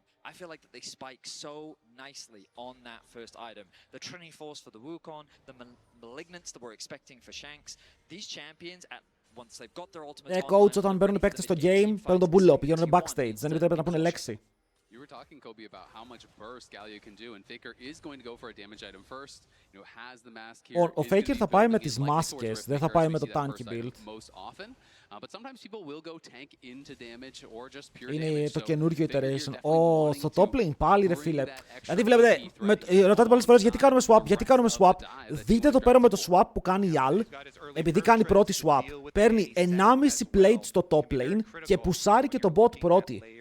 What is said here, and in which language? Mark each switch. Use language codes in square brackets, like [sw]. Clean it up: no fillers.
[en] I feel like that they spike so nicely on that first item. The Trinity Force for the Wukong, the Malignants that we're expecting for Shanks. These champions, once they've got their ultimates [el] Coach, όταν μπαίνουν οι παίκτες στο game, παίρνουν τον pull-up, πηγαίνουν backstage. Δεν επιτρέπεται να πούνε λέξη. [en] You were talking, Kobe, about how much burst Galio can do, and Faker is going to go for a damage item first. You know, has the mask here. [el] Ο Faker θα πάει με τις μάσκες, δεν θα πάει με το tanky build. [en] But sometimes people will go tank into damage or just pure damage. [el] Είναι το καινούριο iteration. Στο top lane πάλι, ρε φίλε. Δηλαδή, βλέπετε, ρωτάτε πολλές φορές γιατί κάνουμε swap, Δείτε εδώ πέρα με το swap που κάνει η Al, επειδή κάνει πρώτη swap. Παίρνει 1,5 plate στο top lane και πουσάρει και το bot πρώτη.